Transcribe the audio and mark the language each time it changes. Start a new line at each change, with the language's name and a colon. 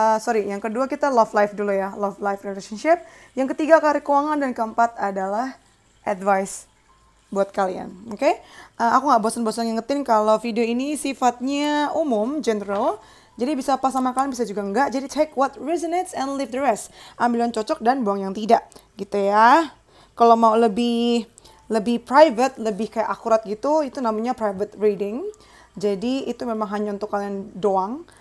Indonesian: Yang kedua kita
English: love life
Indonesian: dulu ya,
English: love life relationship.
Indonesian: Yang ketiga karir keuangan dan keempat adalah advice buat kalian, oke? Aku nggak bosan-bosan ngingetin kalau video ini sifatnya umum, general. Jadi bisa pas sama kalian, bisa juga enggak. Jadi
English: take what resonates and leave the rest.
Indonesian: Ambil yang cocok dan buang yang tidak, gitu ya. Kalau mau lebih lebih private, lebih kayak akurat gitu, itu namanya private reading. Jadi itu memang hanya untuk kalian doang.